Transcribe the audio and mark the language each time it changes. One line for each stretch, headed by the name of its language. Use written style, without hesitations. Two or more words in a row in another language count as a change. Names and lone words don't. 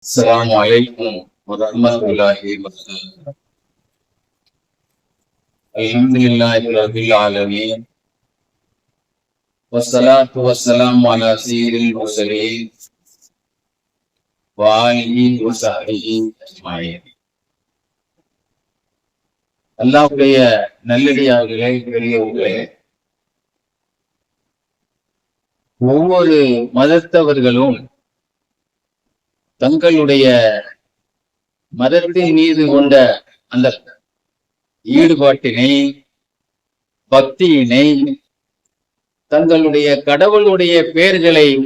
Arabic: السلام عليكم ورحمة الله وبركاته. الحمد لله رب العالمين والصلاة والسلام على سيد المرسلين وآله وصحبه أجمعين.
Tamil: அல்லாஹ்வுடைய நல்லடியார்களே, பெரியவர்களே, ஒவ்வொரு மதத்தவர்களும் தங்களுடைய மதத்தின் மீது கொண்ட அந்த ஈடுபாட்டினை, பக்தியினை, தங்களுடைய கடவுளுடைய பெயர்களை